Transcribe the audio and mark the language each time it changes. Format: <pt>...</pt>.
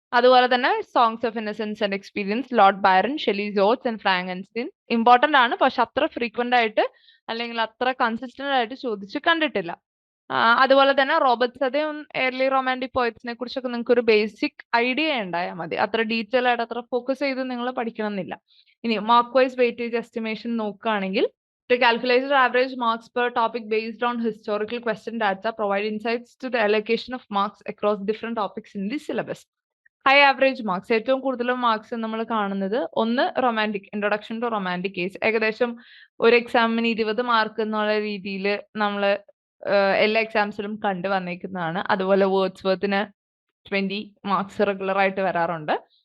<ml>അതുപോലെ തന്നെ songs of innocence and experience, Lord Byron, Shelley's ods and Frankenstein important ആണ്, പക്ഷെ അത്ര ഫ്രീക്വന്റ് ആയിട്ട് അല്ലെങ്കിൽ അത്ര കൺസിസ്റ്റന്റ് ആയിട്ട് ചോദിച്ച് കണ്ടിട്ടില്ല. അതുപോലെ തന്നെ റോബർട്ട് സദയും ഏർലി റൊമാൻറ്റിക് പോയറ്റ്സിനെ കുറിച്ചൊക്കെ നിങ്ങൾക്ക് ഒരു ബേസിക് ഐഡിയ ഉണ്ടായാൽ മതി. അത്ര ഡീറ്റെയിൽ ആയിട്ട് അത്ര ഫോക്കസ് ചെയ്ത് നിങ്ങൾ പഠിക്കണം എന്നില്ല. ഇനി മാർക്ക് വൈസ് വെയിറ്റേജ് എസ്റ്റിമേഷൻ നോക്കുകയാണെങ്കിൽ,</ml> <en>to calculate the average marks per topic based on historical question data, provide insights to the allocation of marks across different topics in the syllabus.</en> <ml>High average marks, ഏറ്റവും കൂടുതൽ marks നമ്മൾ കാണുന്നത് ഒന്ന് romantic, introduction to romantic age, ഏകദേശം ഒരു എക്സാമിന് 20 mark എന്നുള്ള രീതിയിൽ നമ്മൾ എല്ലാ എക്സാംസിലും കണ്ടു വന്നേക്കുന്നതാണ്. അതുപോലെ വേർഡ്സ്വർത്തിന് 20 മാർക്സ് റെഗുലർ ആയിട്ട് വരാറുണ്ട്.</ml>